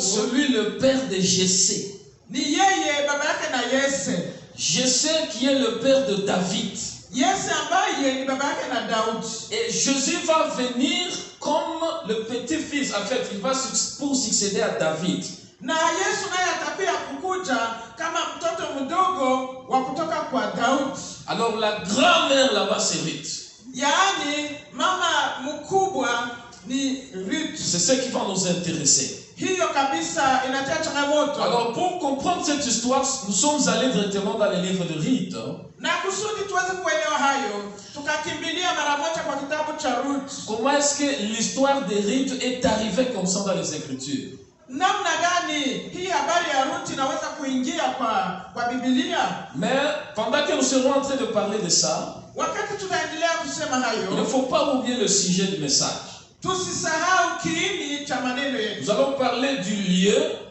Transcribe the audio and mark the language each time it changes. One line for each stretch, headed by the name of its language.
French: celui le père de Jessé.
Swahili: Ni yeye baba yake na Yese.
French: Jessé qui est le père de David.
Swahili: Yese ambaye ni baba yake na Daudi.
French: Et Jésus va venir comme le petit-fils. En fait, il va pour succéder à David.
Swahili: Na Yesu naye atapia kukuja kama mtoto mdogo wa kutoka kwa Daudi.
French: Alors la grand-mère là-bas c'est Ruth.
Swahili: Yaani mama mkubwa ni Ruth.
French: C'est ce qui va nous intéresser.
Swahili: Hiyo kabisa inatia changamoto.
French: Alors pour comprendre cette histoire, nous sommes allés directement dans le livre de Ruth.
Swahili: Na kusudi tuweze kuelewa hayo, tukakimbilia mara moja kwa kitabu cha Ruth.
French: Comment est-ce que l'histoire de Ruth est arrivée comme ça dans les Écritures?
Swahili: Namna gani hii habari ya Ruth inaweza kuingia kwa Biblia?
French: Mais pendant que nous serons en train de parler de ça,
Swahili: wakati tunaendelea kusema hayo,
French: il ne faut pas oublier le sujet du message.
Swahili: Tusisahau kiini cha maneno yetu.
French: Nous allons parler du lieu,